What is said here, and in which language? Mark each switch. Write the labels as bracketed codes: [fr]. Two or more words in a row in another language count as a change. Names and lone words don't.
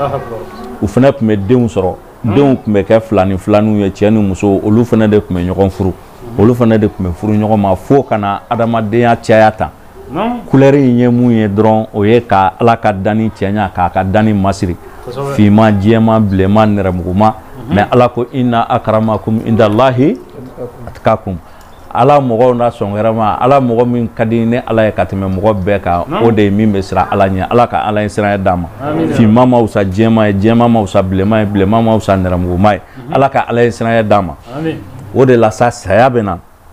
[bm] u fana tun bɛ denw sɔrɔ denw tun bɛ kɛ filaniw ye cɛ ni muso olu fana de tun bɛ ɲɔgɔn furu olu fana de tun bɛ furu ɲɔgɔn ma fo kana adamadenya caya tan couleur in ye mun ye dɔrɔn o ye ka ala ka danni cɛɲa k'a ka danni masiri finman jɛman bilenman nɛrɛmuguma mais ala ko [ar] إن أكرمكم عند الله أتقاكم [bm] ala mɔgɔw na sɔn wɛrɛ ma ala mɔgɔ min ka di ne ala ye ka tɛmɛ mɔgɔ bɛɛ kan o de ye min bɛ siran ala ɲɛ ala ka ala ye sira d'a ma finman ma wusa jɛman ye jɛman ma wusa bilenman ye bilenman ma wusa nɛrɛmuguma ye ala ka ala ye sira d'a ma o de la sa saya bɛ na